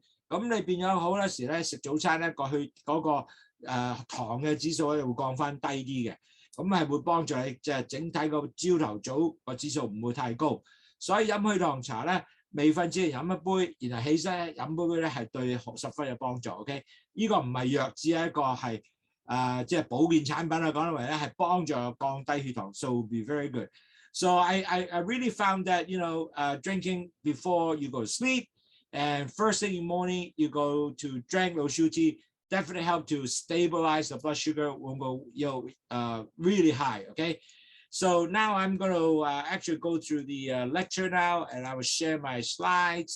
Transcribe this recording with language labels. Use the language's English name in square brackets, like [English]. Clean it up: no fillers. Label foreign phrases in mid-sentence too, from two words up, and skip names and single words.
[Cantonese] 咁你變咗好多時咧食早餐咧嗰個糖嘅指數咧會降翻低啲嘅，咁係會幫助你即係整體個朝頭早個指數唔會太高。所以飲去糖茶咧，未瞓之前飲一杯，然後起身飲杯咧係對十分有幫助。OK， 呢個唔係藥，只係一個係即係保健產品啊，講得為咧係幫助降低血糖 ， [English] so be very good. So I really found that drinking before you go to sleep and first thing in the morning you go to drink Lowsutea definitely help to stabilize the blood sugar, won't go really high. Okay. So now I'm going to actually go through the lecture now, and I will share my slides.